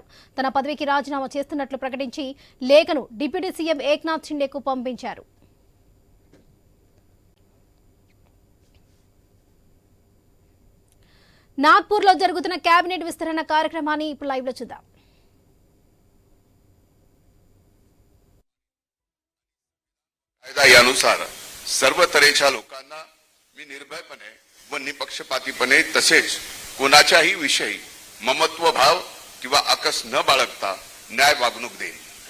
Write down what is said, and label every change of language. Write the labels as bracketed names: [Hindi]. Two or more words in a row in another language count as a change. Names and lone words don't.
[Telugu] తన పదవికి రాజీనామా చేస్తున్నట్లు ప్రకటించి లేఖను డిప్యూటీ సీఎం ఏక్నాథ్ షిండేకు పంపించారు. नागपूरలో జరుగుతున్న కేబినెట్ విస్తరణ కార్యక్రమాన్ని ఇప్పుడు లైవ్ లో చూద్దాం. [Marathi] कायद्यानुसार सर्व तऱ्हेच्या लोकांना मी निर्भयपणे व निपक्षपातीपणे तसेच कोणाच्याही विषयी ममत्व भाव किंवा आकस न बाळगता न्याय वागणूक देईन.